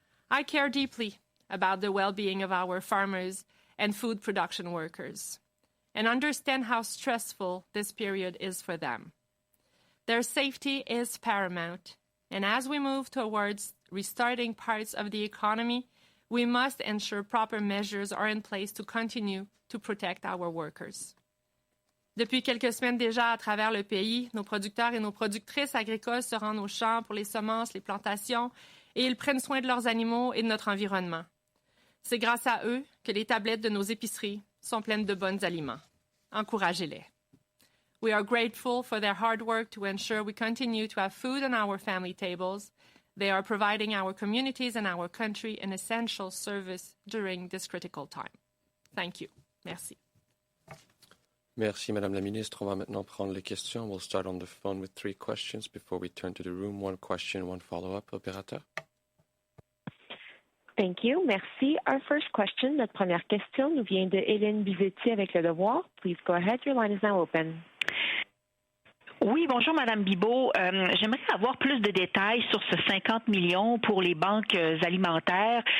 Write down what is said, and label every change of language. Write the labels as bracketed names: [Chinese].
[English] I care deeply about the well-being of our farmers and food production workers, and understand how stressful this period is for them. Their safety is paramount, and as we move towards restarting parts of the economy, we must ensure proper measures are in place to continue to protect our workers. [French] Depuis quelques semaines déjà, à travers le pays, nos producteurs et nos productrices agricoles se rendent aux champs pour les semences, les plantations, et ils prennent soin de leurs animaux et de notre environnement. C'est grâce à eux que les tablettes de nos épiceries sont pleines de bons aliments. Encouragez-les. [English] We are grateful for their hard work to ensure we continue to have food on our family tables. They are providing our communities and our country an essential service during this critical time. Thank you. [French] Merci. Merci, Madame la Ministre. On va maintenant prendre les questions. [English] We'll start on the phone with 3 questions before we turn to the room. 1 question, 1 follow-up. [French] Opérateur. [English] Thank you. [French] Merci. [English] Our first question, [French] notre première question, nous vient de Hélène Bizetti avec Le Devoir. [English] Please go ahead. Your line is now open. [French] Oui, bonjour Madame Bibeau. J'aimerais avoir plus de détails sur ce 50 millions pour les banques alimentaires.